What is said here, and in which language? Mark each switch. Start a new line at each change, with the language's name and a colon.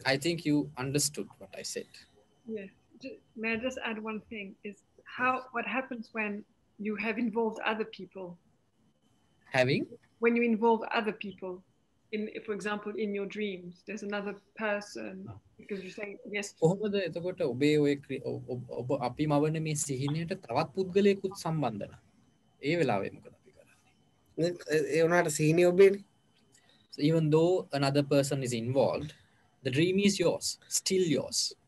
English: I think you understood what I said. Yeah. May I just add one thing? Is what happens when you have involved other people? When you involve other people for example, in your dreams, there's another person, because you're saying yes.
Sinhala: කොහොමද එතකොට ඔබේ ඔය ඔබ අපි මවන මේ සිහිනයට තවත් පුද්ගලයෙකුත් සම්බන්ධ නැහැ. ඒ වෙලාවේ මොකද අපි කරන්නේ? ඒ උනාට සිහිනය ඔබේනේ.
English: So even though another person is involved, the dream is yours, still yours.